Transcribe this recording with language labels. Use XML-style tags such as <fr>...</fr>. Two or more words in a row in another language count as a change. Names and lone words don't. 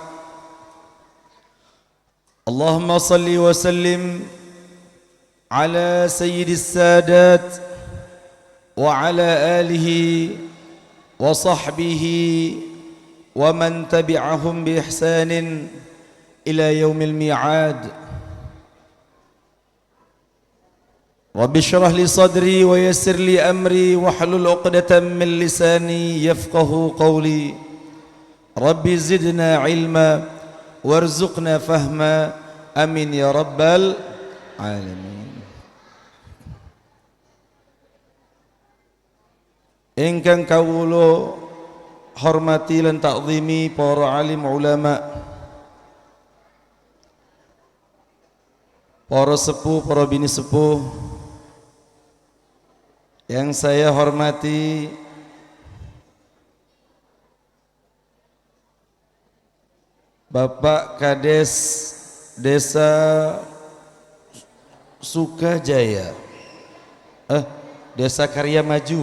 <ar>اللهم صل وسلم على سيد السادات وعلى آله وصحبه ومن تبعهم بإحسان إلى يوم الميعاد. رب اشرح لي صدري ويسر لي أمري واحلل عقدة من لساني يفقهوا قولي. رب زدنا علما وارزقنا فهما, آمين يا رب العالمين.</ar> <jv>Ingkang kawula hormati lan ta'zimi para alim ulama, para sepuh, para bini sepuh,</jv> <id>yang saya hormati Bapak Kades Desa Sukajaya, Desa Karya Maju.</id>